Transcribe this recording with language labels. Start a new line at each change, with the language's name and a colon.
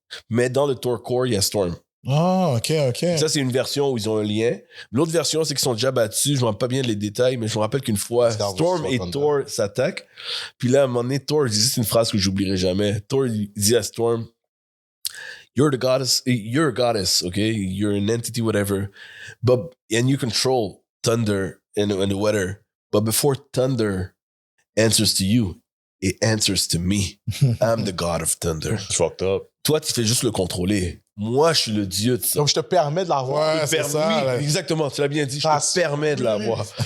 French: Mais dans le Thor Corps, il y a Storm. Ah, ok. Ça, c'est une version où ils ont un lien. L'autre version, c'est qu'ils sont déjà battus. Je ne me rappelle pas bien les détails, mais je me rappelle qu'une fois, Storm et Thor s'attaquent. Puis là, à un moment donné, Thor dit, c'est une phrase que j'oublierai jamais. Thor dit à Storm,
English: you're a goddess, okay? You're an entity, whatever. And you control thunder and the weather. But before thunder answers to you, it answers to me. I'm the god of thunder. Fucked up.
French: Toi, tu fais juste le contrôler. Moi, je suis le dieu de ça. Donc, je te permets de l'avoir. Ouais, c'est ça. Oui, exactement. Tu l'as bien dit. Je te permets de l'avoir.